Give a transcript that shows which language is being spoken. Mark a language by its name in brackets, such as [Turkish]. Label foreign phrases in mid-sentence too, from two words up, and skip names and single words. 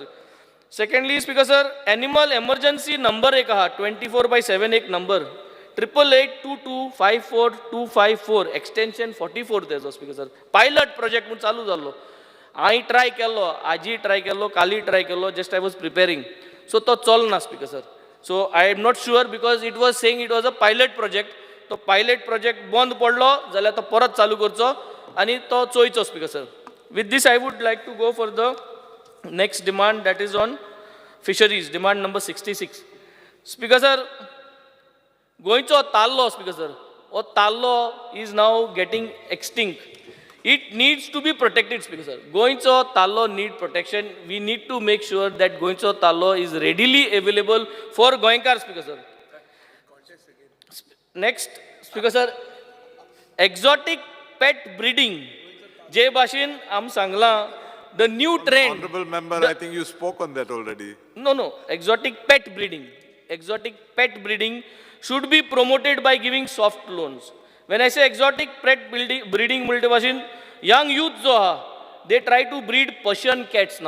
[English] secondly speaker sir animal emergency number [Konkani] एक आहा [English] 24/7 एक नंबर 8882254254 एक्सटेंशन 44 तेजो speaker sir. pilot project [Konkani] म्हणून चालू जाल्लो. हांवें ट्राय केल्लो आजी ट्राय केल्लो काली ट्राय केल्लो [English] just I was preparing. सो [Konkani] तो चलना [English] speaker sir. So I am not sure because it was saying it was a pilot project. [Konkani] तो [English] pilot project [Konkani] बंद पडलो जाल्यार तो परत चालू करचो आनी तो चोयचो [English] speaker sir. with this I would like to go for the next demand that is on fisheries, demand number 66. Speaker sir, [Konkani] goincho tallo [English] speaker sir, [Konkani] o tallo [English] is now getting extinct. It needs to be protected speaker sir. [Konkani] Goincho tallo [English] need protection. We need to make sure that [Konkani] goincho tallo [English] is readily available for Goenkar speaker sir. Next speaker sir, exotic pet breeding. [Konkani] जे भाशेन आम सांगला [English] the new trend. Honorable member, I think you spoke on that already. No. Exotic pet breeding. Exotic pet breeding should be promoted by giving soft loans. When I say exotic pet breeding, young youth they try to breed Persian cats now.